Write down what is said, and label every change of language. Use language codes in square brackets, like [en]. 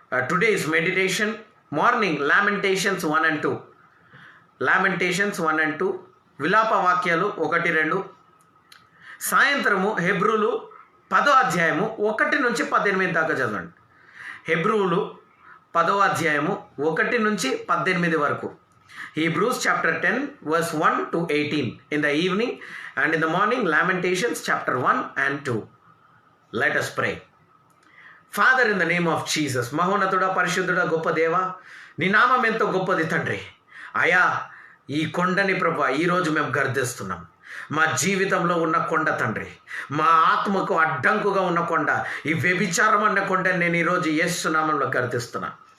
[en] Today is meditation. Morning lamentations 1 and 2, lamentations 1 and 2, [te] విలాప వాక్యాలు 1, 2. సాయంత్రము హెబ్రూలు 10వ అధ్యాయము 1 నుంచి 18 దాకా చదవండి. హెబ్రూలు 10వ అధ్యాయము 1 నుంచి 18 వరకు. [en] Hebrews chapter 10 verse 1 to 18 in the evening, and in the morning Lamentations chapter 1 and 2. Let us pray. Father, in the name of Jesus, [te] మహోన్నతుడా, పరిశుద్ధుడా, గొప్ప దేవా, నీ నామం ఎంతో గొప్పది తండ్రి. అయా, ఈ కొండని ప్రభా ఈరోజు మేము గర్దిస్తున్నాం. మా జీవితంలో ఉన్న కొండ తండ్రి, మా ఆత్మకు అడ్డంకుగా ఉన్న కొండ, ఈ వ్యభిచారం అన్న కొండని నేను ఈరోజు యేసు నామములో గర్దిస్తున్నా.